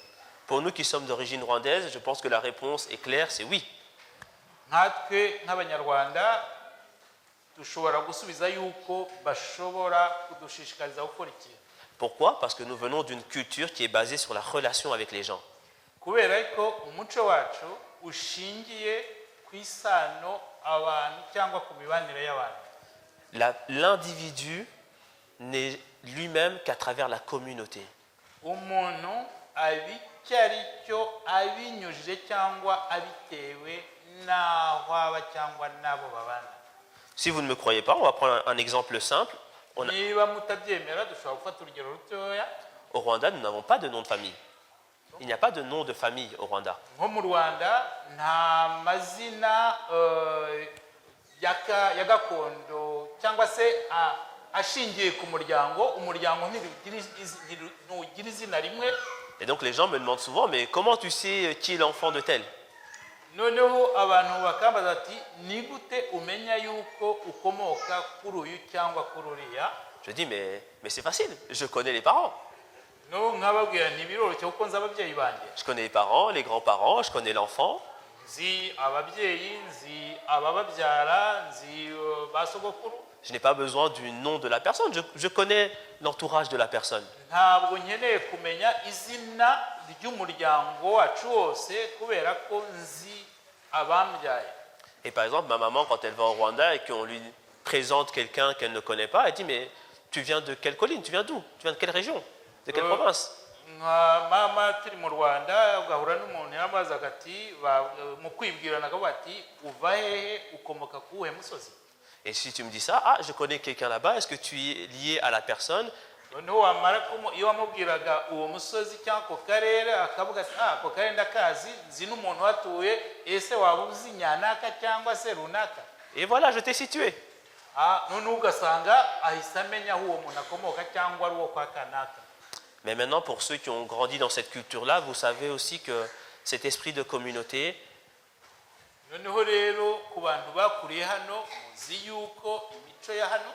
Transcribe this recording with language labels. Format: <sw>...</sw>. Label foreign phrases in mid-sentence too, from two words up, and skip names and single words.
<fr>Pour nous qui sommes d'origine rwandaise, je pense que la réponse est claire, c'est oui.</fr> <rw>nkatwe nk'abanyarwanda dushobora gusubiza yuko bashobora kudushishikariza gukora ikintu.</rw> <fr>Pourquoi? Parce que nous venons d'une culture qui est basée sur la relation avec les gens.</fr> <rw>kubera ko umuco wacu ushingiye ku isano abantu cyangwa ku mibanire y'abantu.</rw> <fr>L'individu n'est lui-même qu'à travers la communauté.</fr> <rw>umuntu aba icyo ari cyo abinyujije cyangwa abitewe n'aho aba cyangwa n'abo babana.</rw> <fr>Si vous ne me croyez pas, on va prendre un exemple simple.</fr> <rw>niba mutabyemera dushobora gufata urugero rutoya.</rw> <fr>Au Rwanda, nous n'avons pas de nom de famille. Il n'y a pas de nom de famille au Rwanda.</fr> <rw>nko mu Rwanda nta mazina ya gakondo cyangwa se ashingiye ku muryango. umuryango ntugira izina rimwe.</rw> <fr>Et donc les gens me demandent souvent, mais comment tu sais qui est l'enfant de tel?</fr> <rw>noneho abantu bakambaza ati ni gute umenya yuko ukomoka kuri uyu cyangwa kuri uriya?</rw> <fr>Je dis, mais c'est facile, je connais les parents.</fr> <rw>no nkababwira ntibiroroshye kuko nzi ababyeyi banjye.</rw> <fr>Je connais les parents, les grands-parents, je connais l'enfant.</fr> <rw>nzi ababyeyi, nzi abababyara, nzi ba sogokuru.</rw> <fr>Je n'ai pas besoin du nom de la personne, je connais l'entourage de la personne.</fr> <rw>ntabwo nkeneye kumenya izina ry'umuryango wacu wose kubera ko nzi abambyaye.</rw> <fr>Et par exemple, ma maman, quand elle va au Rwanda et qu'on lui présente quelqu'un qu'elle ne connaît pas, elle dit, mais tu viens de quelle colline? Tu viens d'où? Tu viens de quelle région? De quelle province?</fr> <rw>nka mama turi mu Rwanda ugahura n'umuntu yaramubazaga ati mu kwibwirana bati uva hehe, ukomoka ku uwuhe musozi?</rw> <fr>Et si tu me dis ça, ah, je connais quelqu'un là-bas, est-ce que tu es lié à la personne?</fr> <rw>noneho wamara iyo wamubwiraga uwo musozi cyangwa ako karere akavuga ati ako karere ndakazi, nzi n'umuntu watuye, ese waba uzi nyanaka cyangwa se runaka?</rw> <fr>Et voilà, je t'ai situé.</fr> <rw>noneho ugasanga ahise amenya aho uwo muntu akomoka cyangwa ari uwo kwa kanaka.</rw> <fr>Mais maintenant, pour ceux qui ont grandi dans cette culture-là, vous savez aussi que cet esprit de communauté,</fr> <rw>noneho rero ku bantu bakuriye hano muzi yuko imico ya hano</rw>